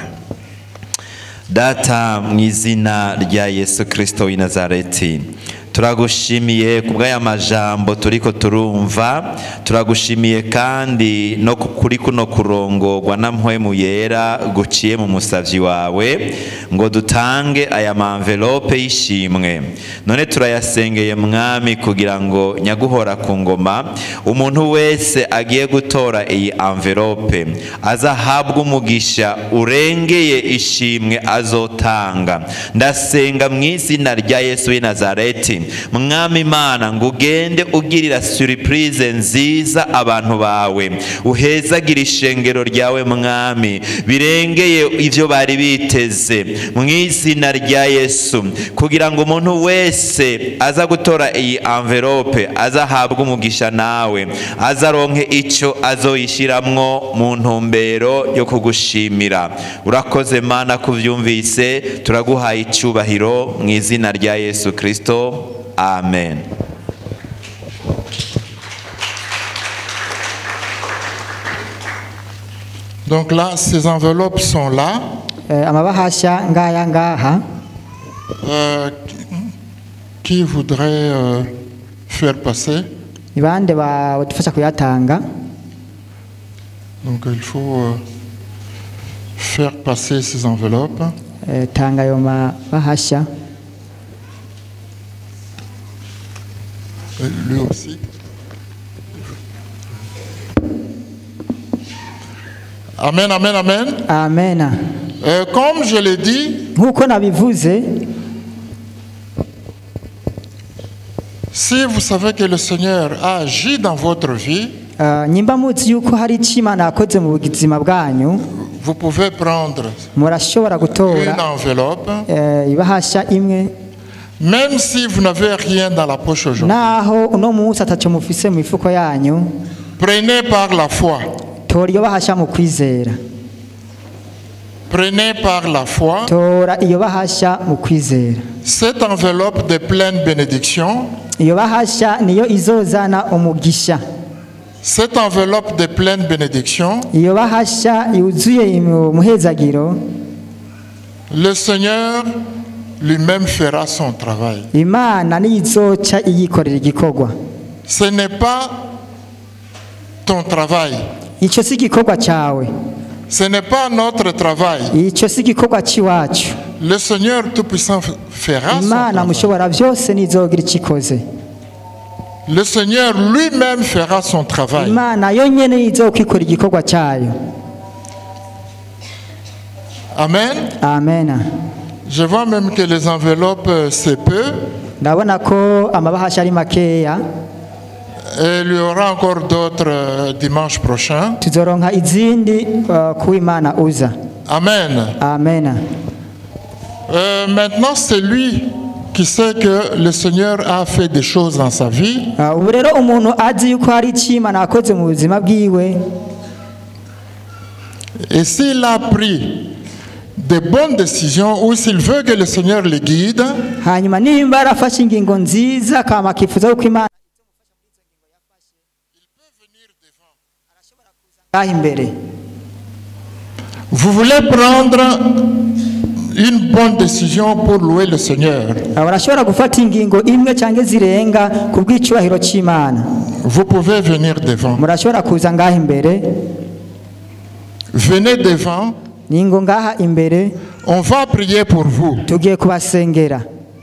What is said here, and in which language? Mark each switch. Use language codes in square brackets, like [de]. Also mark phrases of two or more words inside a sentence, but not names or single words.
[rn] Data, mu izina rya Yesu Kristo w'i Nazareti, turagushimiye kubw'aya majambo turiko turumva. Turagushimiye kandi no kuri kuno kurongorwa na mpwemu yera guciye mu musavyi wawe ngo dutange aya envelope y'ishimwe. None turayasengeye mwami kugira ngo nyaguhora ku ngoma umuntu wese agiye gutora iyi envelope azahabwa umugisha urengeye ishimwe azotanga. Ndasenga mu izina rya Yesu w'i Nazareti, mwami Imana, ngo ugende ugirira surprise nziza abantu bawe, uhezagira ishengero ryawe mwami, birengeye ivyo bari biteze mu izina rya Yesu, kugira ngo umuntu wese aza gutora iyi envelope azahabwa umugisha nawe, azaronke ico azoyishiramwo mu ntumbero yo kugushimira. Urakoze Mana kuvyumvise, turaguhaye icubahiro mu izina rya Yesu Kristo. Amen. [fr] Donc là, ces enveloppes sont là. [rn] amabahasha ngaya ngaha. [fr] Qui voudrait faire passer? [rn] Ibande badufasha kuyatanga. [fr] Donc il faut faire passer ces enveloppes. [rn] Tanga yo mabahasha. [fr] Lui aussi. Amen, amen, amen. Amen. Comme je l'ai dit, [rn] Nkuko nabivuze, [fr] si vous savez que le Seigneur a agi dans votre vie, [rn] nyimba muzi yuko hari icyo Imana yakoze mu buzima bwanyu, [fr] vous pouvez prendre [rn] murashobora [fr] une [rn] gutora [fr] enveloppe, [rn] ibahasha imwe, [fr] même si vous n'avez rien dans la poche aujourd'hui. [rn] naho uno munsi ataco mufise mu mifuko yanyu, [fr] Prenez par la foi. [rn] tora iyo bahasha mu kwizera. [fr] Prenez par la foi [rn] Tora iyo bahasha mu kwizera. [fr] cette enveloppe de pleine bénédiction, [rn] Iyo bahasha niyo izozana umugisha. [fr] cette enveloppe de pleine bénédiction. [rn] Iyo bahasha yuzuye umuhezagiro, [fr] Le Seigneur lui-même fera son travail. [rn] Imana niyo izoca iyikorera igikorwa. [fr] Ce n'est pas ton travail. [rn] Ico si igikorwa cawe, [fr] Ce n'est pas notre travail. [rn] ico si igikorwa ciwacu. [fr] Le Seigneur Tout-Puissant fera son [rn] Imana [fr] travail. [rn] mushobora byose nizogira icikoze. [fr] Le Seigneur lui-même fera son travail. [rn] Imana yonyene izokikora igikorwa cayo. Amen. Amen. [fr] Je vois même que les enveloppes, c'est peu. [rn] Ndabona ko amabahasha ari makeya. [fr] Et il y aura encore d'autres dimanche prochain. [rn] Tuzoronka izindi ku Imana uza. Amen. Amen. [fr] Maintenant, c'est lui qui sait que le Seigneur a fait des choses dans sa vie. [rn] Ubu rero umuntu azi yuko hari icyo Imana yakoze mu buzima bwiwe, [fr] Et s'il a pris de bonnes décisions ou s'il veut que le Seigneur le guide, [rn] hanyuma nimba arafashe ingingo nziza kama akifuza yuko Imana ngaha imbere. [fr] vous voulez prendre une bonne décision pour louer le Seigneur, [rn] Barashobora gufata ingingo imwe cyangwa zirenga ku bw'icubahiro cy'Imana. [fr] vous pouvez venir devant. [rn] Murashobora kuza ngaha imbere, [fr] Venez devant, [rn] ningo ngaha imbere, [fr] on va prier pour vous. [rn] tugiye kubasengera.